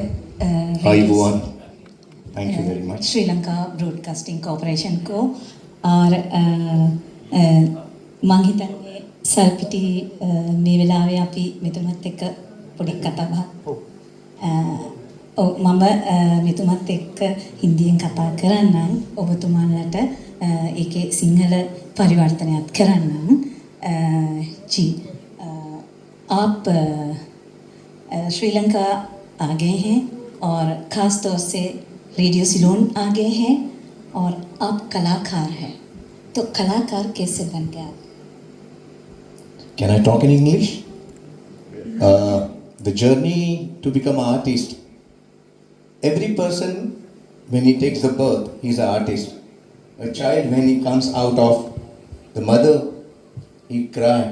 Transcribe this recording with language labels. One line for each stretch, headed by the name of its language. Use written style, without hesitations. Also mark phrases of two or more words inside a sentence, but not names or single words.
English: Hi everyone. Thank you very much.
Hindi: श्रीलंका ब्रॉडकास्टिंग कॉर्पोरेशन को.
Sinhala: और මං හිතන්නේ සල්පිටි මේ වෙලාවේ අපි මෙතුමත් එක්ක පොඩි කතා බහක් මම මෙතුමත් එක්ක හින්දියෙන් කතා කරන්නම් ඔබතුමාලට ඒකේ සිංහල පරිවර්තනයක් කරන්නම්.
Hindi: जी आप श्रीलंका आ गए हैं और ख़ास तौर से रेडियो सिलोन आ गए हैं और आप कलाकार हैं, तो कलाकार कैसे बन गए आप?
English: Can I talk in English? The journey to become an artist. Every person, when he takes the birth, he's an artist. A child, when he comes out of the mother, he cries.